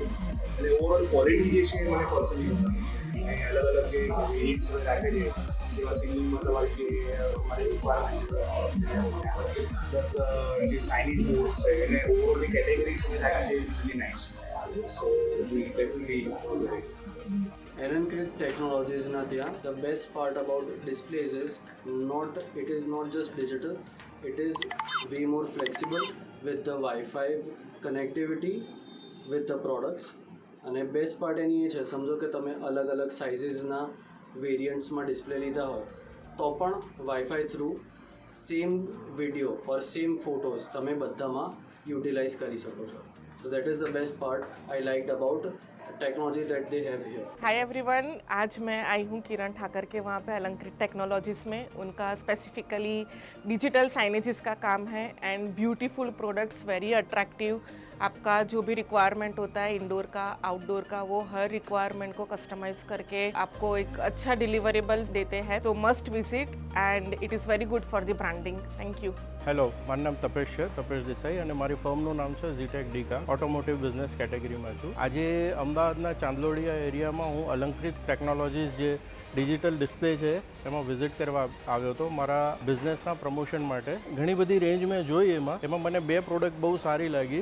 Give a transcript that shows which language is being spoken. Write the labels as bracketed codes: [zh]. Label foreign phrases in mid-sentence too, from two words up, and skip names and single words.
[gu] અને [en] overall quality [gu] જે છે એ મને પર્સનલી ગમી છે. અને અલગ અલગ જે રેન્જ રાખે છે, જેવા સિંગિંગમાં તમારી જે મારી [en] requirement plus [gu] જે [en] signage boards [gu] છે, એને ઓવરઓલની કેટેગરીઝ અમે રાખી છે. [en] is really nice. So we definitely Alankrit Technologies [gu] na ત્યાં [en] the best part about displays is it is not just digital, it is way more flexible with the Wi-Fi connectivity with the products. [gu] અને બેસ્ટ પાર્ટ એની એ છે, સમજો કે તમે અલગ અલગ સાઇઝીસના વેરિયન્ટ્સમાં ડિસ્પ્લે લીધા હોય તો પણ [en] Wi-Fi through same video or same photos [gu] તમે બધામાં યુટિલાઇઝ કરી શકો છો. [en] so that is the best part I liked about technology that they have here. [hi] हाय एवरीवन, आज मैं आई हूँ किरण ठाकर के वहाँ पे अलंकृत टेक्नोलॉजीज़ में. उनका स्पेसिफिकली [en] digital signages [hi] का काम है [en] and beautiful products, very attractive. [hi] आपका जो भी रिक्वायरमेंट होता है इंडोर का, आउटडोर का, वो हर रिक्वायरमेंट को कस्टमाइज करके आपको एक अच्छा डिलीवरेबल देते हैं. [en] तो must visit and it is very good for the branding. thank you. [gu] હેલો, મારું નામ તપેશ છે, તપેશ દેસાઈ, અને મારી ફર્મનું નામ છે ઝીટેક ડીકા. [en] automotive business category [gu] છું. આજે અમદાવાદના ચાંદલોડિયા એરિયામાં હું અલંકૃત ટેકનોલોજીસ જે [en] digital display [gu] છે એમાં વિઝિટ કરવા આવ્યો હતો મારા બિઝનેસના પ્રમોશન માટે. ઘણી બધી રેન્જ મેં જોઈ, એમાં મને 2 પ્રોડક્ટ બહુ સારી લાગી.